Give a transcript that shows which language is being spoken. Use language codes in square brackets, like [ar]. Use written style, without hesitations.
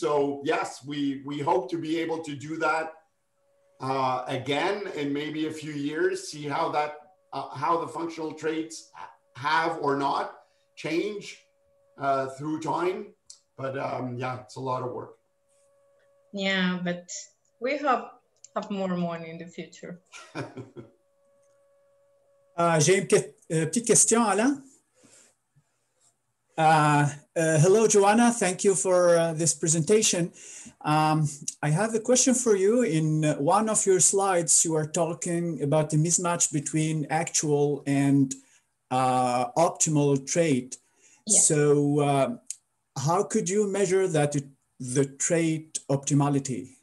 [en] So yes, we hope to be able to do that again in maybe a few years, see how that how the functional traits have or not change through time. But yeah, it's a lot of work. Yeah, but we hope have more money in the future. [fr] J'ai une petite question, Alain. [en] Hello, Joanna. Thank you for this presentation. I have a question for you. In one of your slides, you are talking about the mismatch between actual and optimal trait. Yeah. So how could you measure that the trait optimality?